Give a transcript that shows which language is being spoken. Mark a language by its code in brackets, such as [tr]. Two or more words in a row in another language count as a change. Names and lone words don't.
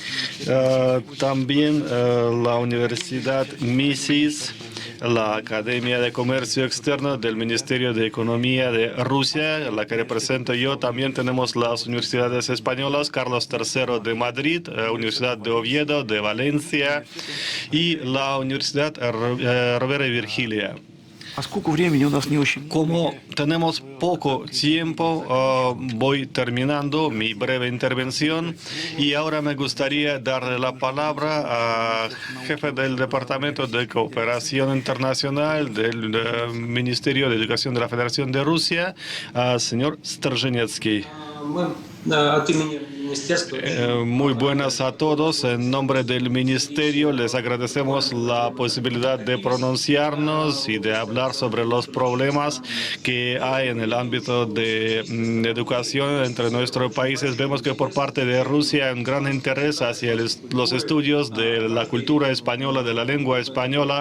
[es] También la Universidad Mises, la Academia de Comercio Externo del Ministerio de Economía de Rusia, la que represento yo. También tenemos las universidades españolas, Carlos III de Madrid, Universidad de Oviedo, de Valencia y la Universidad Rovira y Virgilia. [ru] Поскольку времени у нас не очень много, [es] Como tenemos poco tiempo, voy terminando mi breve intervención y ahora me gustaría darle la palabra al jefe del Departamento de Cooperación Internacional del Ministerio de Educación de la Federación de Rusia, al señor Strzhenetsky. [ru] От имени министерства [es] Muy buenas a todos. En nombre del Ministerio les agradecemos la posibilidad de pronunciarnos y de hablar sobre los problemas que hay en el ámbito de educación entre nuestros países. Vemos que por parte de Rusia hay un gran interés hacia los estudios de la cultura española, de la lengua española.